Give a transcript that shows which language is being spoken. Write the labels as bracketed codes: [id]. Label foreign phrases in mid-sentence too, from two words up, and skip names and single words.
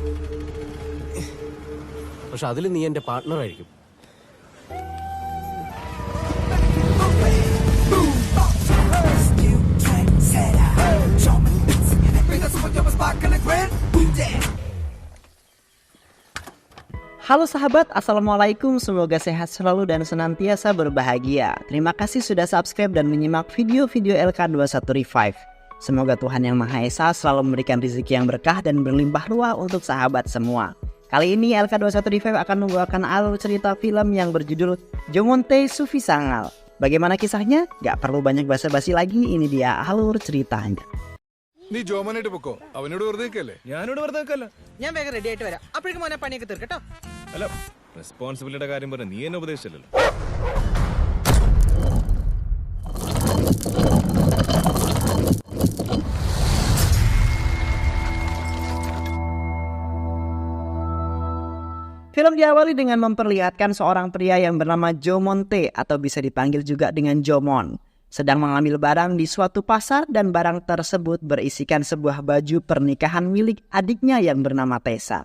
[ml] പക്ഷെ അതിൽ നീ എന്റെ പാർട്ട്ണർ ആയിരിക്കും. [id] Halo sahabat, Assalamualaikum. Semoga sehat selalu dan senantiasa berbahagia. Terima kasih sudah subscribe dan menyimak video-video LK21 Revive. Semoga Tuhan Yang Maha Esa selalu memberikan rezeki yang berkah dan berlimpah ruah untuk sahabat semua. Kali ini LK21 Revive akan membawakan alur cerita film yang berjudul Jomonte Sufisangal. Bagaimana kisahnya? Gak perlu banyak basa-basi lagi, ini dia alur ceritanya. [ml] നീ ജോമനായിട്ട് പൊക്കോ, അവനോട് വെറുതെ നിൽക്കല്ലേ. ഞാനോട് വെറുതെ നിൽക്കല്ല. ഞാൻ വേഗം റെഡി ആയിട്ട് വരാം. അപ്പോഴേക്കും മോനെ പണിയൊക്കെ തീർക്കട്ടോ. അല്ല, റെസ്പോൺസിബിലിറ്റിയുടെ കാര്യം പറഞ്ഞ നീ എന്നെ ഉപദേശിച്ചല്ലോ. [id] Film diawali dengan memperlihatkan seorang pria yang bernama Jomonte atau bisa dipanggil juga dengan Jomon sedang mengambil barang di suatu pasar dan barang tersebut berisikan sebuah baju pernikahan milik adiknya yang bernama Tessa.